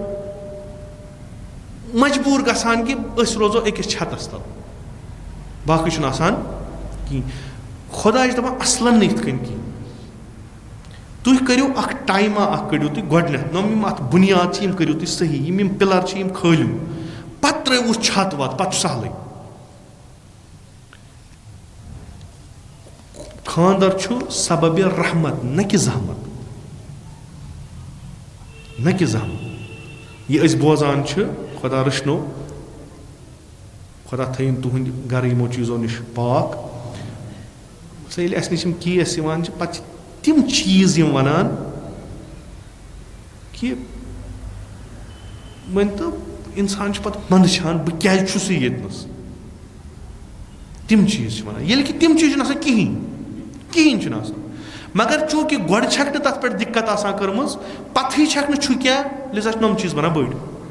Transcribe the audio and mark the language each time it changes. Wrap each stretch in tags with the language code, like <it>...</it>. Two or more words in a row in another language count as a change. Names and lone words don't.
<ks>مجبوٗر گژھان کہِ أسۍ روزو أکِس چھَتَس تَل باقٕے چھُنہٕ آسان کِہیٖنۍ خۄداے چھُ دَپان اَصلَن نہٕ یِتھ کٔنۍ کِہیٖنۍ تُہۍ کٔرِو اَکھ ٹایما اَکھ کٔڑِو تُہۍ گۄڈنٮ۪تھ یِم اَتھ بُنیاد چھِ یِم کٔرِو تُہۍ صحیح یِم پِلَر چھِ یِم کھٲلِو پَتہٕ ترٛٲیوُس چھَت وَت پَتہٕ چھُ سہلٕے خانٛدر چھُ سببِ رحمت نہ کہِ زحمت نہ کہِ زحمت یہِ أسۍ بوزان چھِ خۄدا رٔچھنو خۄدا تھٲیِن تُہٕنٛدۍ گرٕ یِمو چیٖزو نِش پاک ییٚلہِ اَسہِ نِش یِم کیس یِوان چھِ پَتہٕ چھِ تِم چیٖز یِم وَنان کہِ مٲنۍتو اِنسان چھُ پَتہٕ منٛدچھان بہٕ کیازِ چھُسٕے ییٚتنَس تِم چیٖز چھِ وَنان ییٚلہِ کہِ تِم چیٖز چھِنہٕ آسان کِہیٖنۍ چھُنہٕ آسان مگر چوٗنٛکہِ گۄڈٕ چھَکھ نہٕ تَتھ پٮ۪ٹھ دِقت آسان کٔرمٕژ پَتہٕے چھَکھ نہٕ چھُ کیٛاہ لِذا چھِ نۄم چیٖز بَنان بٔڑۍ</ks>